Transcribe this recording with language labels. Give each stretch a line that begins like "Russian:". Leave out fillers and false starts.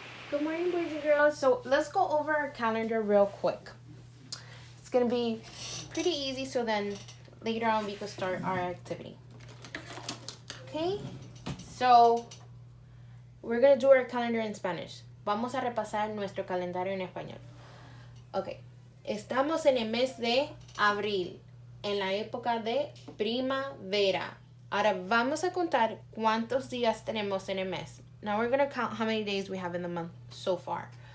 English: Good morning, boys and girls. So let's go over our calendar real quick. It's going to be pretty easy, so then later on we can start our activity. Okay, so we're going to do our calendar in Spanish.
Spanish: Vamos a repasar nuestro calendario en español. Ok, estamos en el mes de abril, en la época de primavera. Ahora vamos a contar cuántos días tenemos en el mes.
English: Now we're going to count how many days we have in the month so far.